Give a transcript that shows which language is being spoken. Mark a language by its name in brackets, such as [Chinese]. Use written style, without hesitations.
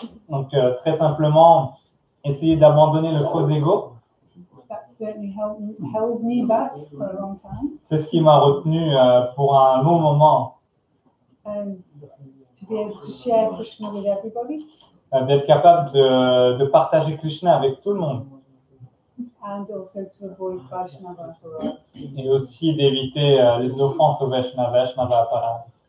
[French] Donc très simplement, essayez d'abandonner le faux ego. [English] That certainly held me back for a long time. [French] C'est ce qui m'a retenu pour un long moment. [English] And to be able to share Krishna with everybody. [French] D'être capable de partager Krishna avec tout le monde. [English] And also to avoid Vaishnava Aparad. [French] Et aussi d'éviter les offenses au Vaishnava Aparad.